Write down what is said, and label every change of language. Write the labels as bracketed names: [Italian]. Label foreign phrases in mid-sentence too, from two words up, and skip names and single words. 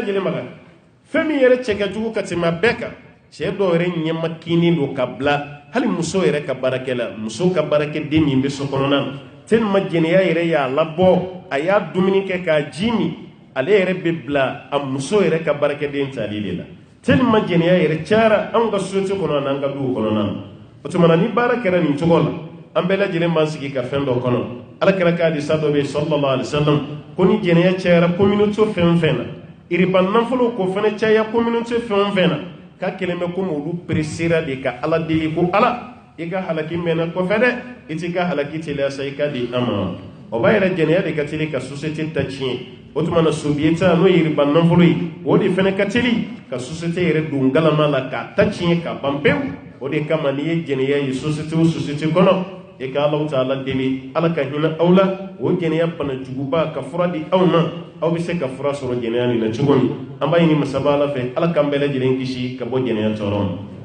[Bambara] lajɛlen ma fɛn min yɛrɛ cɛ ka jugu ka tɛmɛ a bɛɛ kan cɛ dɔw yɛrɛ ɲɛma kinin don ka bila hali muso yɛrɛ ka baarakɛla muso ka baarakɛden min bɛ so kɔnɔna na tellement jɛnɛya yɛrɛ y'a labɔ a y'a dumuni kɛ k'a ji min ale yɛrɛ bɛ bila a muso yɛrɛ ka baarakɛden tali de la tellement jɛnɛya yɛrɛ cayara anw ka société kɔnɔ n'an ka duw kɔnɔna na o tuma na ni baara kɛra nin cogo la an bɛɛ lajɛlen b'an sigi ka fɛn dɔ kɔnɔ alakira ka hadisa dɔ bɛ yen sallallahu alaihi wasallam ko ni jɛnɛya cayara communauté fɛn o fɛn na iriba nafolo ko fana caya communauté fɛn o fɛn na ka kelen bɛ komi olu pressera de ka ala deli ko ala i ka halaki mɛnna kɔfɛ dɛ i t'i ka halaki teliya sa i ka di an ma o b'a yɛrɛ jɛnɛya de ka teli ka société ta tiɲɛ o tuma na sobieta n'o ye iriba nafolo ye o de fana ka teli ka société yɛrɛ don galama la k'a ta tiɲɛ ka ban pewu o de kama n'i ye jɛnɛya ye société o société kɔnɔ i ka Alahu Taala deli ala ka hinɛ aw la o jɛnɛya bana juguba ka fura di aw ma aw bɛ se ka fura sɔrɔ jɛnɛya nin na cogo min an b'a ɲini masaba ala fɛ ala k'an bɛɛ lajɛlen kisi ka bɔ jɛnɛya tɔɔrɔ ma